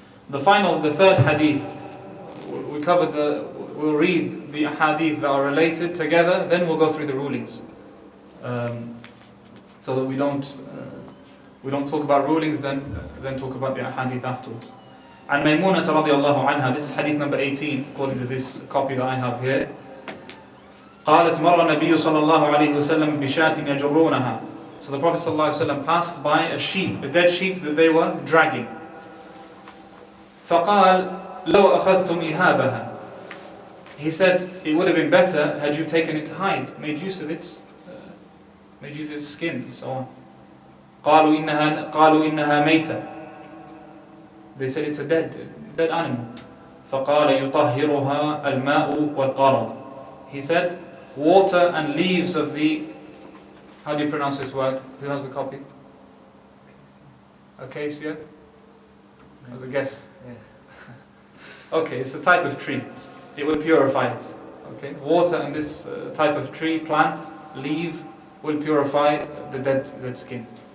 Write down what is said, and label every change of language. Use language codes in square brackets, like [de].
[en] The third hadith. We'll read the hadith that are related together. Then we'll go through the rulings, so that we don't talk about rulings, then talk about the hadith afterwards. And Maymunah radiallahu anha. This is hadith number 18, according to this copy that I have here. [ar] قالت مر النبي صلى الله عليه وسلم بشاة يجرونها. [en] So the Prophet [ar] صلى الله عليه وسلم [en] passed by a dead sheep that they were dragging. [ar] فقال لو أخذتم إهابها. [en] He said it would have been better had you taken it to hide, made use of its skin and so on. [ar] قالوا إنها ميتة. [en] They said it's a dead animal. [ar] فقال يطهرها الماء والقرض. [en] He said water and leaves of the, how do you pronounce this word? Who has the copy? Acacia? As a guess? Yeah. Okay, it's a type of tree. It will purify it. Okay, water and this type of tree, plant, leaf will purify the dead skin.